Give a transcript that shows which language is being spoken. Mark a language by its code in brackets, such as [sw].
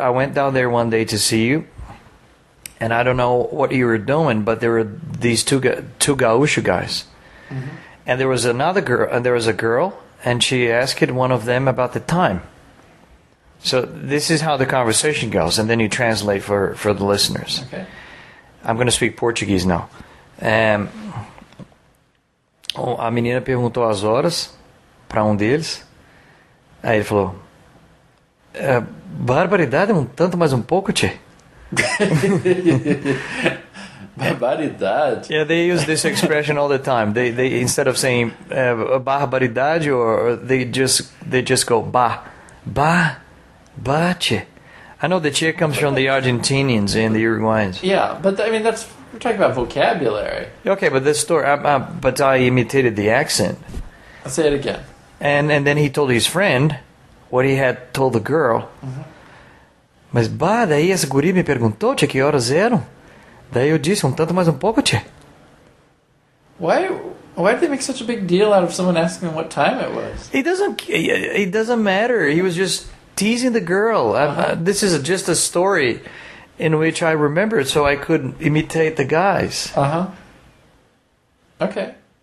[en] I went down there one day to see you, and I don't know what you were doing, but there were these two Gaúcho guys, mm-hmm. and there was another girl, and there was a girl, and she asked one of them about the time. So this is how the conversation goes, and then you translate for the listeners. Okay. I'm going to speak Portuguese now. [pt] A menina perguntou as horas para um deles. Aí ele falou, barbaridade, um tanto mais um pouco, tchê. Barbaridade. [en] Yeah, they use this expression all the time. They instead of saying barbaridade, or they just go tchê. I know the chick comes from the Argentinians and the Uruguayans. Yeah, but I mean, that's, we're talking about vocabulary. Okay, but this story, but I imitated the accent. I'll say it again. And then he told his friend what he had told the girl. [pt] Mm-hmm. Mas, bah, daí essa guria me perguntou, tchê, que horas eram? Daí eu disse, tanto mais pouco, tchê. [en] Why did they make such a big deal out of someone asking him what time it was? It doesn't matter. He was just teasing the girl. This is just a story in which I remembered so I could imitate the guys. Uh-huh. Okay.